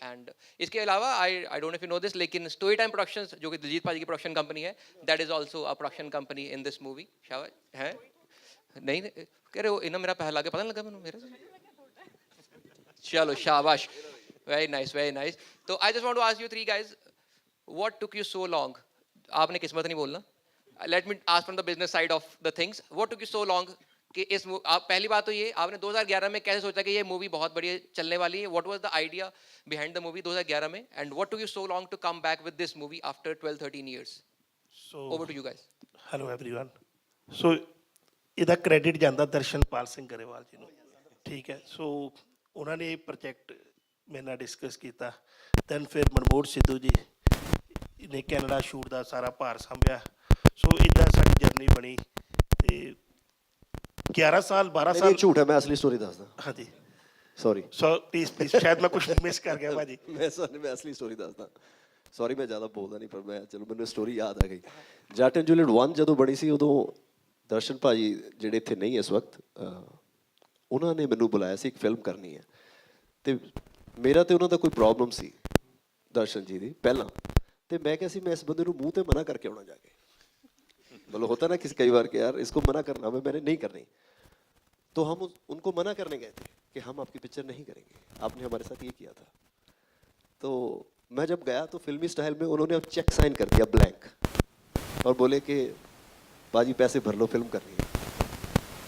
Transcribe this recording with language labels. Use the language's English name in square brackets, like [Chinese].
[English] And [Hindi] इसके अलावा [English] I don't know if you know this, लेकिन Story Time Productions, [Hindi] जो कि दिलजीत पाजी की प्रोडक्शन कंपनी है, [English] that is also a production company in this movie. [Hindi] शाबाश है? नहीं कह रहे हो इन्हें मेरा पहला के पता नहीं लगा मैंने मेरे से. चलो शाबाश, [English] very nice. तो I just want to ask you three guys, what took you so long? [Hindi] आपने किस्मत नहीं बोलना. [English] Let me ask from the business side of the things. What took you so long? [Hindi] कि इस आप पहली बात तो ये आपने 2011 में कैसे सोचा कि ये मूवी बहुत बढ़िया चलने वाली है? [English] What was the idea behind the movie 2011 में? And what took you so long to come back with this movie after 12-13 years? So over to you guys. Hello everyone. [Punjabi] So ਇਹਦਾ ਕ੍ਰੈਡਿਟ ਜਾਂਦਾ ਦਰਸ਼ਨਪਾਲ ਸਿੰਘ ਗਰੇਵਾਲ ਜੀ ਨੂੰ, ਠੀਕ ਹੈ. ਸੋ ਉਹਨਾਂ ਨੇ ਇਹ ਪ੍ਰੋਜੈਕਟ ਮੇਰੇ ਨਾਲ ਡਿਸਕਸ ਕੀਤਾ. ਦੈਨ ਫਿਰ ਮਨਮੋਹਨ ਸਿੱਧੂ ਜੀ ਨੇ ਕੈਨੇਡਾ ਸ਼ੂਟ ਦਾ ਸਾਰਾ ਭਾਰ ਸੰਭਿਆ. ਸੋ ਇੱਦਾਂ ਸਾਡੀ ਜਰਨੀ ਬਣੀ ਤੇ 11 ਸਾਲ 12 ਸਾਲ ਝੂਠ ਹੈ, ਮੈਂ ਅਸਲੀ ਸਟੋਰੀ ਦੱਸਦਾ. ਹਾਂਜੀ ਸੌਰੀ ਸੋ ਪਲੀਜ਼ ਸ਼ਾਇਦ ਮੈਂ ਕੁਝ ਮਿਸ ਕਰ ਗਿਆ ਭਾਜੀ. ਮੈਂ ਅਸਲੀ ਸਟੋਰੀ ਦੱਸਦਾ. ਸੌਰੀ ਮੈਂ ਜ਼ਿਆਦਾ ਬੋਲਦਾ ਨਹੀਂ, ਪਰ ਮੈਂ ਚਲੋ ਮੈਨੂੰ ਸਟੋਰੀ ਯਾਦ ਆ ਗਈ. ਜੱਟ ਐਂਡ ਜੂਲੀਅਟ 1 ਜਦੋਂ ਬਣੀ ਸੀ, ਉਦੋਂ ਦਰਸ਼ਨ ਭਾਜੀ ਜਿਹੜੇ ਇੱਥੇ ਨਹੀਂ ਇਸ ਵਕਤ, ਉਹਨਾਂ ਨੇ ਮੈਨੂੰ ਬੁਲਾਇਆ ਸੀ, ਇੱਕ ਫਿਲਮ ਕਰਨੀ ਹੈ. ਅਤੇ ਮੇਰਾ ਤੇ ਉਹਨਾਂ ਦਾ ਕੋਈ ਪ੍ਰੋਬਲਮ ਸੀ ਦਰਸ਼ਨ ਜੀ ਦੀ ਪਹਿਲਾਂ, ਅਤੇ ਮੈਂ ਕਿਹਾ ਸੀ ਮੈਂ ਇਸ ਬੰਦੇ ਨੂੰ ਮੂੰਹ 'ਤੇ ਮਨਾ ਕਰਕੇ ਆਉਣਾ ਜਾ ਕੇ. [Hindi] मतलब होता ना किसी कई बार कि यार इसको मना करना हमें, मैंने नहीं करनी. तो हम उनको मना करने गए थे कि हम आपकी पिक्चर नहीं करेंगे, आपने हमारे साथ ये किया था. तो मैं जब गया तो फिल्मी स्टाइल में उन्होंने अब चेक साइन कर दिया ब्लैंक और बोले कि बाजी पैसे भर लो, फिल्म करनी है.